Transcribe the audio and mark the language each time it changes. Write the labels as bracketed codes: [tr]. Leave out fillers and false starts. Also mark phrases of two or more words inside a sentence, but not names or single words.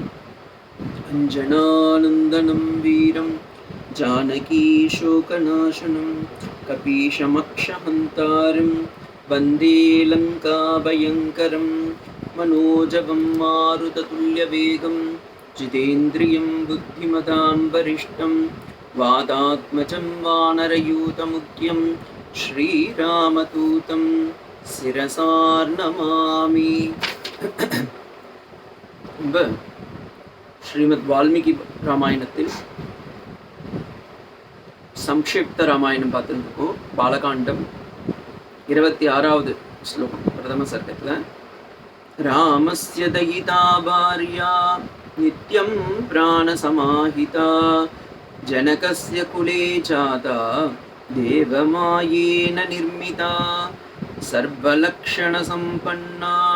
[sa] अञ्जनानन्दनं वीरं जानकीशोकनाशनं कपीशमक्षहन्तारं वन्दे लङ्काभयङ्करं मनोजवं मारुततुल्यवेगं जितेन्द्रियं बुद्धिमतां वरिष्ठं वातात्मजं वानरयूतमुख्यं श्रीरामदूतं शिरसा नमामि. [ta] ஸ்ரீமத் வால்மீகி ராமாயணத்தில் சம்க்ஷிப்த ராமாயணம் பார்த்துருக்கோம். பாலகாண்டம் 26வது ஸ்லோகம் பிரதம சர்க்கத்தில் [sa] रामस्य दयिता भार्या नित्यं प्राणसमाहिता जनकस्य कुले जाता देवमायेव निर्मिता सर्वलक्षण सम्पन्ना